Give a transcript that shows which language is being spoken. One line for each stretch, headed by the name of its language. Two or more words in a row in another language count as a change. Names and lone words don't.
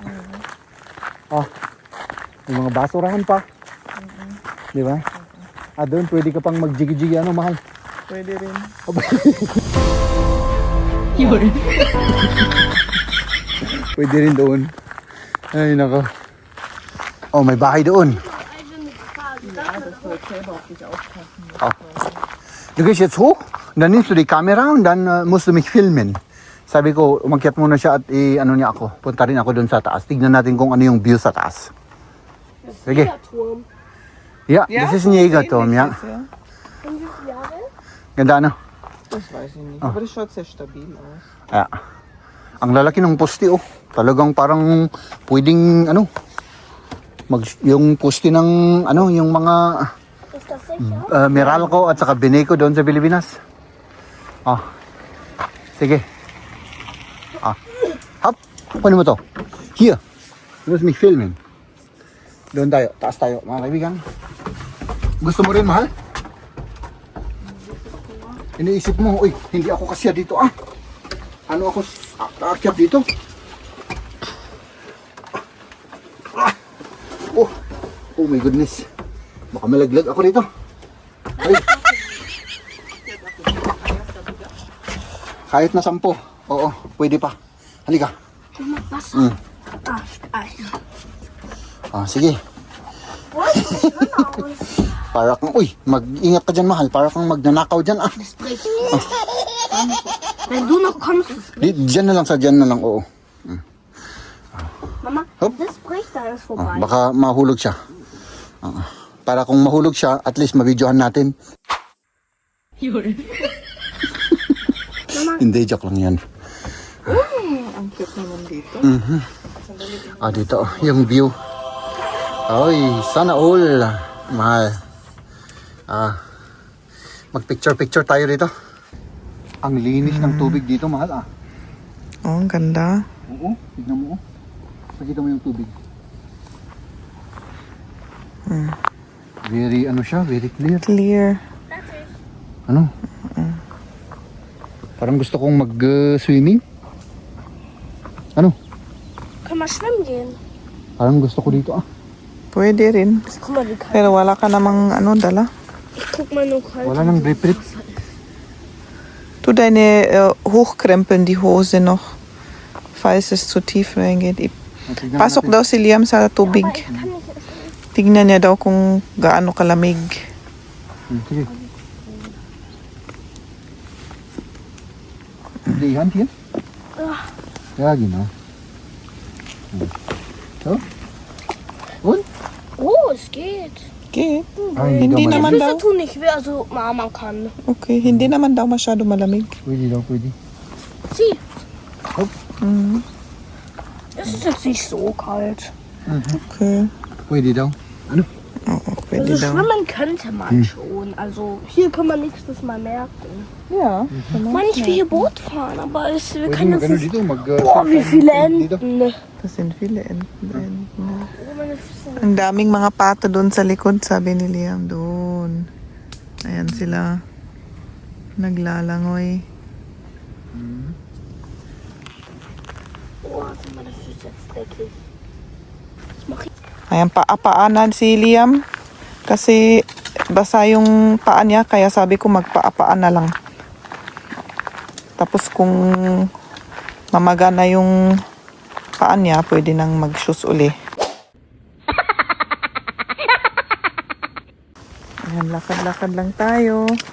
Filipino: Ah, may mga basurahan pa. Di ba? Ah, doon pwede ka pang magjigi-jigi. Ano, mahal? Pwede rin. Pwede rin doon. Ay, nako. Oh, may bahay doon. Oh.
German: Du gehst jetzt hoch, dann nimmst du die Kamera und dann musst du mich filmen.
Filipino: Sabi ko, umakyat muna siya at ano niya ako. Punta rin ako doon sa taas. Tignan natin kung ano yung view sa taas. Sige.
German: Turm. Ja, das ist ein Jägerturm, ja. Und wie viele Jahre?
Filipino: Ganda ano?
German: Das weiß ich nicht. Aber das schaut sehr stabil aus. Ja.
Filipino: Ang lalaki ng poste oh. Talagang parang pwedeng ano. Yung poste ng ano, yung mga
German: Ist das sicher?
Filipino: Meralco at saka Beneco doon sa Pilipinas. Ah. Sige. Ah. Hop. Kunin mo to. Here.
German: Du musst mich filmen.
Filipino: Doon tayo. Taas tayo, mga kaibigan. Gusto mo rin, mahal? Iniisip mo, uy, hindi ako kasya dito ah. Ano ako aakyat dito?
English: Oh my goodness.
Filipino: Baka malaglag ako dito. Ay. Kahit na 10. Oo, pwede pa. Halika.
German: Wasser.
Filipino: Ah, sige. Para kang, uy, mag-ingat ka dyan, mahal. Para kang magnanakaw dyan, ah.
German: Wenn du noch kommst,
Filipino: Dyan na lang, dyan na lang, oo.
German: Mama, Hopp. das bricht, dann ist Ah, vorbei.
Filipino: baka mahulog siya. Para kung mahulog siya, at least mabidyohan natin. Hindi, joke lang yan. Ang cute naman dito. Ah, dito, yung view. Ay, sana all. Mahal. Ah, mag-picture-picture tayo dito. Ang linis ng tubig dito, mahal ah. Oh, ang ganda. Oo, tignan mo oh. Pakita mo yung tubig. Very, ano siya,
English: very clear. Clear.
Filipino: Ano? Parang gusto kong mag-swimming. Ano?
German: Können wir schwimmen gehen?
Filipino: Parang gusto ko dito ah. Pwede rin.
German: Guck mal, wie kalt.
Filipino: Pero wala ka namang dala.
German: Ich guck mal nur kalt.
Filipino: Wala nang drip-drip.
German: Tu deine hochkrempeln, die Hose noch. Falls es zu tief reingeht.
Filipino: Pasok daw si Liam sa tubig.
German: Aber ich kann nicht essen.
Filipino: Tignan niya daw kung gaano kalamig. Sige.
German: Die Hand hier? Ja, genau. So. Und? Oh, es geht.
English: Okay. Ay,
Filipino: Hindi daw naman malamig. daw.
German: Füße tun nicht weh, also man kann.
Filipino: Okay, hindi naman daw masyado malamig. Pwede daw, pwede.
German: Zieh. Hopp. Es ist jetzt nicht so kalt.
English: Okay.
Filipino: Pwede daw. Ano? Oo, pwede
German: Also
Filipino: daw.
German: schwimmen könnte man schon. Also hier kann man nächstes Mal merken.
English: Yeah.
German: Man, ich will hier Boot fahren, aber wir
Filipino: Pwede
German: können
Filipino: mag ano
German: das nicht.
Filipino: dito, mag...
German: Boah, wie viele
Filipino: dito.
German: Enten. Das sind viele Enten. Oh, meine Füße.
Filipino: Ang daming mga pato doon sa likod, sabi ni Liam. Doon. Ayan sila. Naglalangoy.
German: Oh, sind meine Füße jetzt dreckig. Was mach ich?
Filipino: Ayan, paapaanan si Liam. Kasi basa yung paa niya, kaya sabi ko magpaapaan na lang. Tapos kung mamaga na yung paa niya, pwede nang mag-shoes uli. Ayan, lakad-lakad lang tayo.